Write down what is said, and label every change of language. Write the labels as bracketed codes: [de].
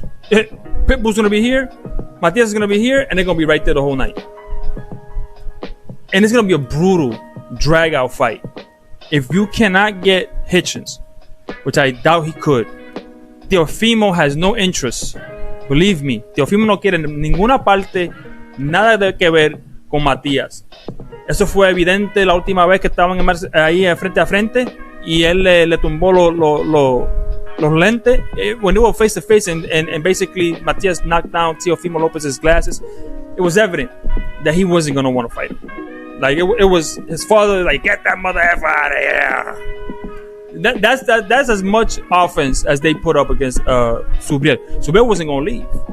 [en] Pitbull's going to be here, Matías is going to be here, and they're going to be right there the whole night. And it's going to be a brutal drag-out fight. If you cannot get Hitchens, which I doubt he could, Teofimo has no interest. Believe me, [es] Teofimo no quiere en ninguna parte nada de que ver con Matías. Eso fue evidente la última vez que estaban ahí frente a frente y él le tumbó los lentes. [en] When they were face to face and basically Matías knocked down Teofimo Lopez's glasses, it was evident that he wasn't going to want to fight him. It was his father, get that mother effer out of here. That's as much offense as they put up against Subriel. Subriel wasn't going to leave.